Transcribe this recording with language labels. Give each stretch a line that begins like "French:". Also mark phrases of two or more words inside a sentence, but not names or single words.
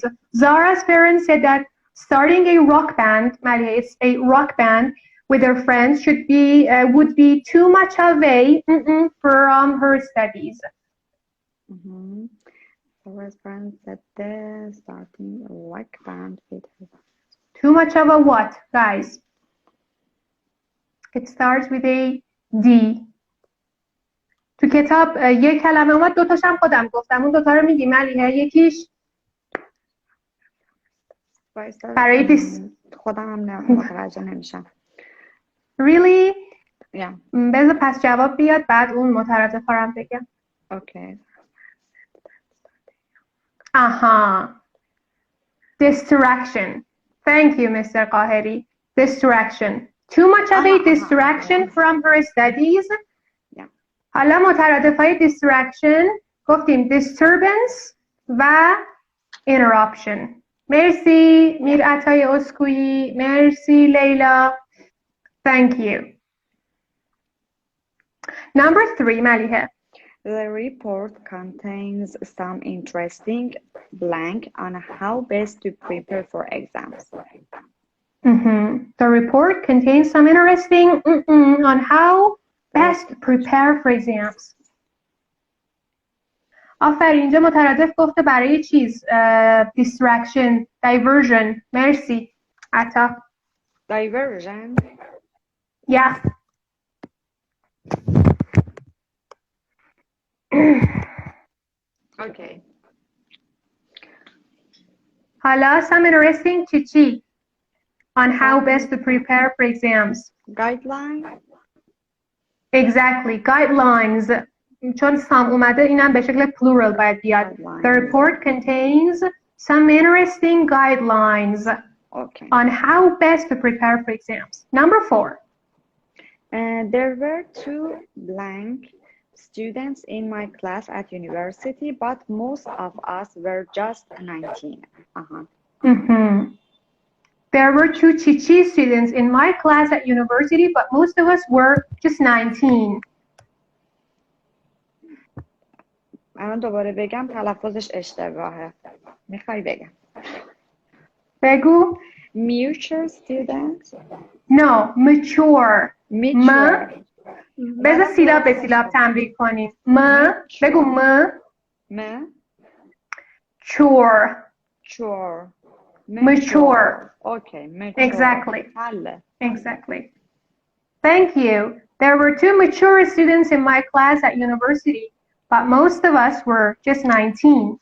English: Zara's parents said that starting a rock band, it's a rock band with her friends would be too much of a from her studies. Zara's parents said that starting a rock band with her friends. Too much of a what, guys? It starts with a D.
Persian: تو کتاب یک کلمه اومد دوتاشم خودم گفتم اون دوتا رو میگی ملیحه یکیش برای خودم هم متوجه نمیشم.
English: Really? Yeah.
Persian: بذار پس جواب بیاد بعد اون مترادف رو بگم.
English: Okay. Distraction. Thank you, Mr. Qaheri. Distraction. Too much of a distraction from her studies. Yeah.
Persian: حالا مترادفای distraction گفتیم disturbance و interruption. مرسی میر عطای اسکویی. مرسی لیلا.
English: Thank you. Number 3, Maliha. The report contains some interesting blank on how best to prepare for exams. The report contains some interesting on how best to prepare for exams.
Persian: آفرین اینجا مترادف گفته برای چیز
English: distraction, diversion.
Persian: مرسی عطا.
English: Diversion? Yeah. Okay.
Persian: حالا
English: some interesting
Persian: چی
English: on how best to prepare for exams. Guideline? Exactly. Guidelines.
Persian: چون some اومده اینم به شکل plural باید بیاد.
English: The report contains some interesting guidelines on how best to prepare for exams. Number 4. There were 2 blank students in my class at university, but most of us were just 19. There were 2 Chichi students in my class at university, but most of us were just 19.
Persian: الان دوباره بگم تلفظش اشتباهه. میخوای بگم؟ بگو.
English: Mutual student. No, mature. Mature.
Persian: بذار سیلاب به سیلاب تمرین کنیم. بگو mature.
English: Mature. Mature. Okay, mature. Exactly.
Persian: حله.
English: Exactly. Thank you. There were 2 mature students in my class at university, but most of us were just 19.